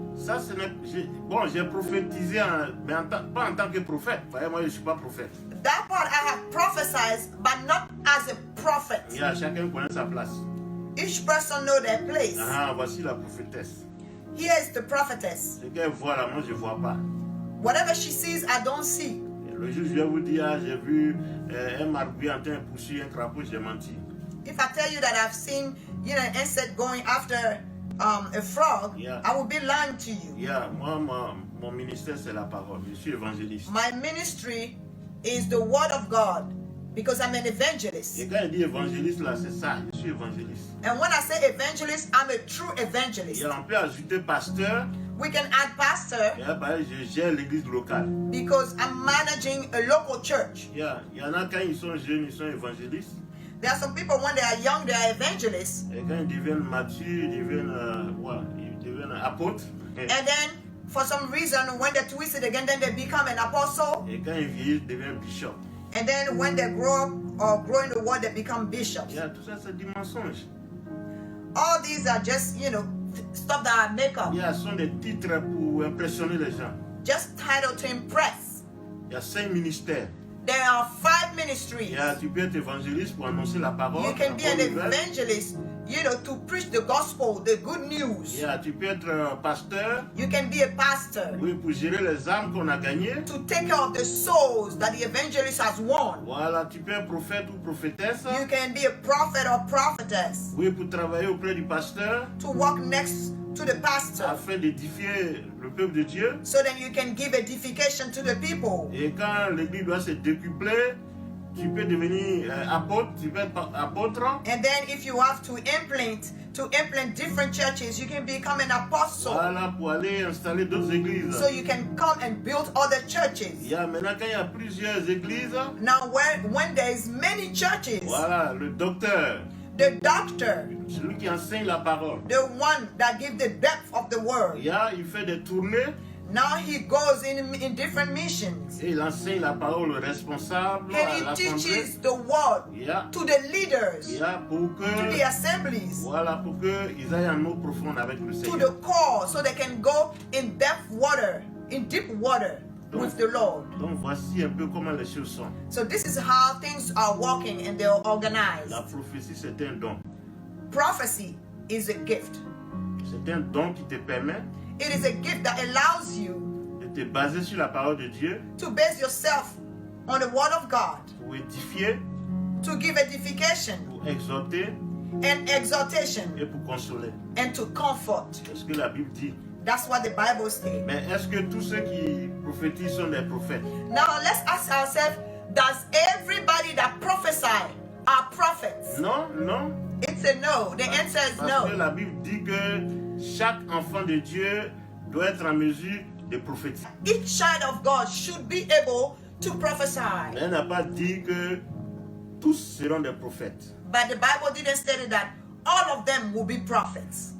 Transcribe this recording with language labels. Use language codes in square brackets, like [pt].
[fr] Ça, bon, j'ai prophétisé, mais pas en tant que prophète. Voyez, moi, je ne suis pas prophète. [en] That part I have prophesied, but not as a prophet. [fr] Il y a chacun connaît sa place. [en] Each person know their place. [fr] Ah, voici la prophétesse. [en] Here is the prophetess. [fr] Ce qu'elle voit là, moi, je ne vois pas. [en] Whatever she sees, I don't see. [fr] Et le jour, je vais vous dire, j'ai vu un marguerite en train de poursuivre un crapaud, j'ai menti. [en] If I tell you that I've seen, an insect going after a frog, Yeah. I will be lying to you. [fr] Yeah, moi, mon ministère, c'est la parole. Je suis évangéliste. [en] My ministry is the word of God because I'm an evangelist. [fr] Et quand il dit évangéliste, là, c'est ça. Je suis évangéliste. [en] And when I say evangelist, I'm a true evangelist. [fr] Et on peut ajouter pasteur. [en] We can add pastor [fr] Et après, je gère l'église locale. [en] because I'm managing a local church. Yeah. [fr] Il y en a quand ils sont jeunes, ils sont évangélistes. [en] There are some people when they are young, they are evangelists. [fr] Et quand ils deviennent matures, ils deviennent, ils deviennent apôtres. [en] And then for some reason, when they twist it again, then they become an apostle. [fr] Et quand ils vieillissent, ils deviennent bishop. [en] And then when they grow up or grow in the word, they become bishops. [fr] Yeah, tout ça, c'est du mensonge. [en] All these are just, stuff that I make up. [fr] Yeah, ce sont des titres pour impressionner les gens. [en] Just title to impress. [fr] Il y a 5 ministères. [en] There are 5 ministries. [fr] Yeah, tu peux être évangéliste pour annoncer la parole. [en] You can [fr] la [en] be [fr] bonne [en] an [fr] nouvelle. [en] evangelist, to preach the gospel, the good news. [fr] Yeah, tu peux être pasteur, [en] You can be a pastor [fr] oui, pour gérer les âmes qu'on a gagnées. [en] to take care of the souls that the evangelist has won. [fr] Voilà, tu peux être prophète ou prophétesse. [en] You can be a prophet or prophetess [fr] Oui, pour travailler auprès du pasteur [en] to walk next to the pastor [fr] afin d'édifier le peuple de Dieu. [en] so that you can give edification to the people. [fr] Et quand l'église doit se décupler, tu peux devenir apôtre, tu peux être apôtre. [en] And then if you have to implant different churches, you can become an apostle. [fr] Voilà, pour aller installer d'autres églises. [en] So you can come and build other churches. [fr] Il y a maintenant, quand il y a plusieurs églises, [en] Now when there is many churches, [fr] voilà, le docteur, [en] the doctor, [fr] celui qui enseigne la parole, [en] the one that gives the depth of the word, [fr] il fait des tournées [en] Now he goes in different missions. [fr] Et il enseigne la parole aux responsables, à [en] And he [fr] l'assemblée. [en] teaches the word Yeah. to the leaders, [fr] Yeah, pour [en] to the [fr] que, [en] assemblies, [fr] voilà, pour qu'ils aillent en eau profonde avec le [en] to [fr] Seigneur. [en] the core, so they can go in deep water with the Lord. [fr] Donc voici un peu comment les choses sont. [en] So this is how things are working and they're organized. [fr] La prophétie, c'est un don. [en] Prophecy is a gift. [fr] C'est un don qui te permet [en] It is a gift that allows you [fr] de te baser sur la parole de Dieu [en] to base yourself on the word of God, [fr] pour édifier, [en] to give edification [fr] pour exhorter [en] and exhortation [fr] et pour consoler. [en] and to comfort. [fr] C'est ce que la Bible dit. [en] That's what the Bible says. [fr] Mais est-ce que tous ceux qui prophétisent sont des prophètes? [en] Now let's ask ourselves, does everybody that prophesy are prophets? [fr] Non, non. [en] It's a no. The answer is [fr] Parce que [en] no. [fr] la Bible dit que chaque enfant de Dieu doit être en mesure de prophétiser. [en] Each child of God should be able to prophesy. [fr] Mais elle n'a pas dit que tous seront des prophètes. [en] But the Bible didn't state that all of them will be prophets.